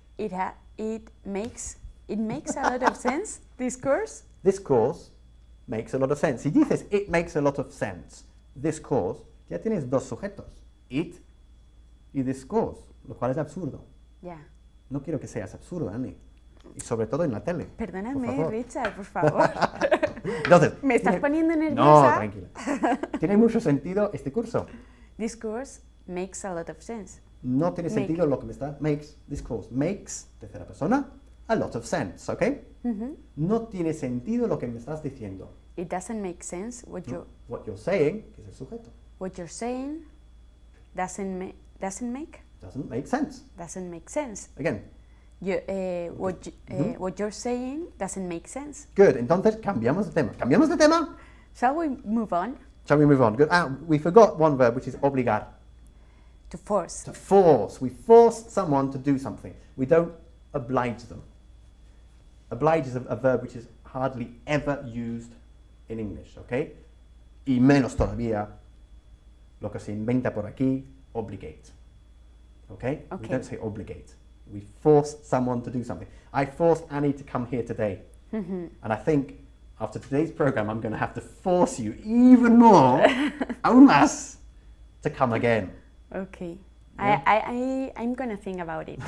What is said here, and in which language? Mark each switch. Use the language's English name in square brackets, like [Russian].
[English] It makes a lot of sense, this course. This course makes a lot of sense. [Spanish] Si dices [English] it makes a lot of sense, this course, [Spanish] ya tienes dos sujetos. It y this course, lo cual es absurdo. Ya. No quiero que seas absurdo, Annie. Y sobre todo en la tele. por Perdóname, favor. Richard, por favor. Entonces, ¿Me estás poniendo no, nerviosa? tranquila. Tiene mucho sentido este curso. [English] This course makes a lot of sense. [Spanish] No tiene [English] Make. [Spanish] sentido lo que me está... [English] This course makes, [Spanish] tercera persona, [English] a lot of sense, ¿ok? [Spanish] No tiene sentido lo que me estás diciendo. [English] It doesn't make sense what What you're saying, [Spanish] que es el sujeto, [English] you're saying doesn't make doesn't make sense. doesn't make sense. Again, What you're saying doesn't make sense. [Spanish] good. Entonces, cambiamos de tema. ¿Cambiamos de tema? [English] Shall we move on? Shall we move on? Good. We forgot one verb, which is obligar. To force. To force. We force someone to do something. We don't oblige them. Oblige is a verb which is hardly ever used in English, okay? [Spanish] Y menos todavía lo que se inventa por aquí, obligate. [English] Okay? We don't say obligate. We force someone to do something. I forced Annie to come here today. And I think after today's program, I'm going to have to force you even more, [Spanish] aún más, [English] to come again. Okay. Yeah. I'm gonna think about it.